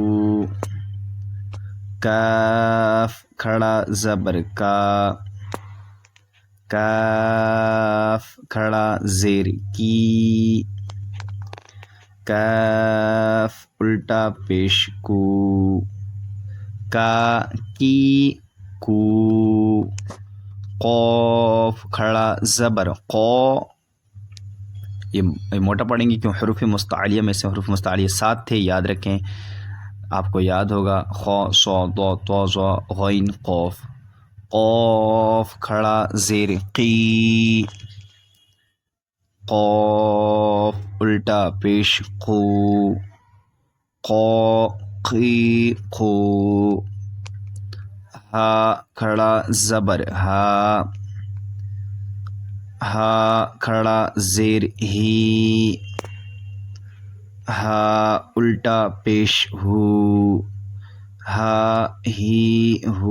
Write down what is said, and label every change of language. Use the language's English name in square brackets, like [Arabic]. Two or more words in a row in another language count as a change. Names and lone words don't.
[Urdu] کاف کھڑا زبر کا، کاف کھڑا زیر کی، کاف الٹا پیش کو، کا کی کو. قوف کھڑا زبر قو، یہ موٹا پڑھیں گے کیوں حروف مستعلیہ میں سے حروف مستعلیہ 7 تھے، یاد رکھیں آپ کو یاد ہوگا. خو صو ضو طو ظ غین قوف. قوف کھڑا زیر قی، قوف الٹا پیش قو، قو قی قو. ہا کھڑا زبر ہا، ہا کھڑا زیر ہی، ہا الٹا پیش ہو، ہا ہی ہو.